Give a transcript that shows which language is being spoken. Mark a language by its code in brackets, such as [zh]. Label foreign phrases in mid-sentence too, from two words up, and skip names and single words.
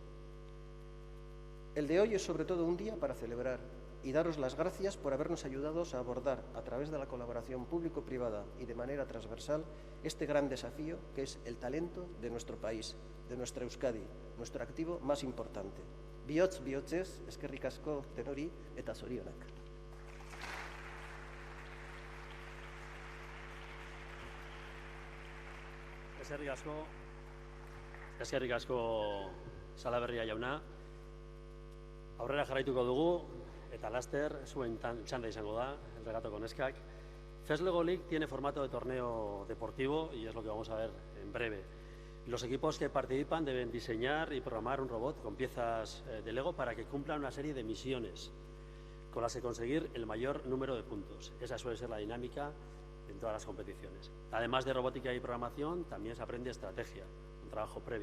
[es] El de hoy es sobre todo un día para celebrar y daros las gracias por habernos ayudado a abordar a través de la colaboración público-privada y de manera transversal este gran desafío que es el talento de nuestro país, de nuestra Euskadi, nuestro activo más importante. [eu] Bihotz, bihotzez, eskerrik asko tenori eta zorionak. Eskerrik asko Salaberria jauna. Aurrera jarraituko dugu, eta laster, zuen txanda izango da, [es] el regato con [eu] neskak. [es] Fers Egolik tiene formato de torneo deportivo y es lo que vamos a ver en breve. Los equipos que participan deben diseñar y programar un robot con piezas de Lego para que cumplan una serie de misiones con las que conseguir el mayor número de puntos. Esa suele ser la dinámica en todas las competiciones. Además de robótica y programación, también se aprende estrategia, un trabajo previo.